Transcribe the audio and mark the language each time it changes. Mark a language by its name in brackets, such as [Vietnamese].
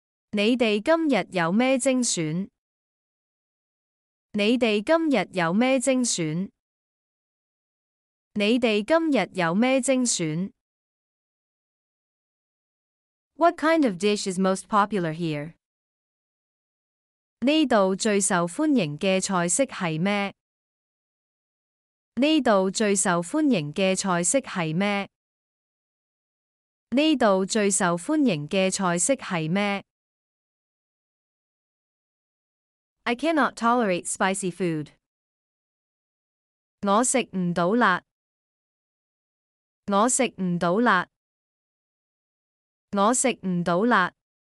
[Cantonese] 你哋今日有咩精選？你哋今日有咩精選？你哋今日有咩精選？ [English] What kind of dish is most popular here? [Cantonese] 呢度最受歡迎嘅菜式係咩？呢度最受歡迎嘅菜式係咩？呢度最受歡迎嘅菜式係咩？ [English] I cannot tolerate spicy food. [Cantonese] 我食唔到辣。我食唔到辣。我食唔到辣。